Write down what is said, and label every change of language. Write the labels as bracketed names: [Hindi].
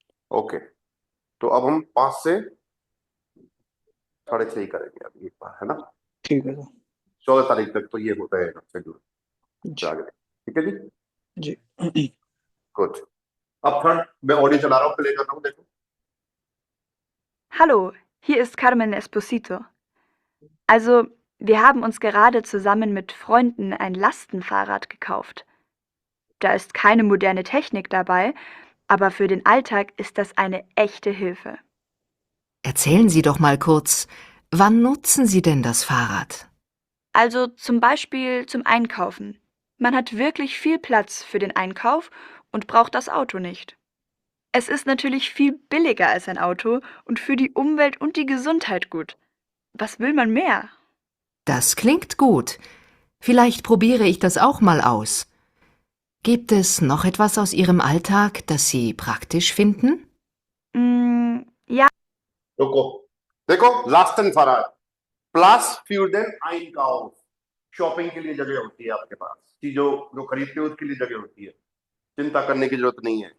[Hindi] Okay, तो अब हम 5 से 6:30 ही करेंगे अभी एक बार, है ना? ठीक है सर. 14 तारीख तक तो ये होता है शेड्यूल. जी. आगे ठीक है जी. जी. गुड. अब थर्ड मैं ऑडियो चला रहा हूँ, प्ले कर रहा हूँ, देखो. [German] Hallo, hier ist Carmen Esposito. Also, wir haben uns gerade zusammen mit Freunden ein Lastenfahrrad gekauft. Da ist keine moderne Technik dabei, aber für den Alltag ist das eine echte Hilfe. Erzählen Sie doch mal kurz, wann nutzen Sie denn das Fahrrad? Also zum Beispiel zum Einkaufen. Man hat wirklich viel Platz für den Einkauf und braucht das Auto nicht. Es ist natürlich viel billiger als ein Auto und für die Umwelt und die Gesundheit gut. Was will man mehr? Das klingt gut. Vielleicht probiere ich das auch mal aus. Gibt es noch etwas aus Ihrem Alltag, das Sie praktisch finden? Ja, [Hindi] रुको, देखो लास्टन फरार plus fuel then Einkauf. Shopping के लिए जगह होती है आपके पास, चीजों जो खरीदते हो उसके लिए जगह होती है, चिंता करने की जरूरत नहीं है.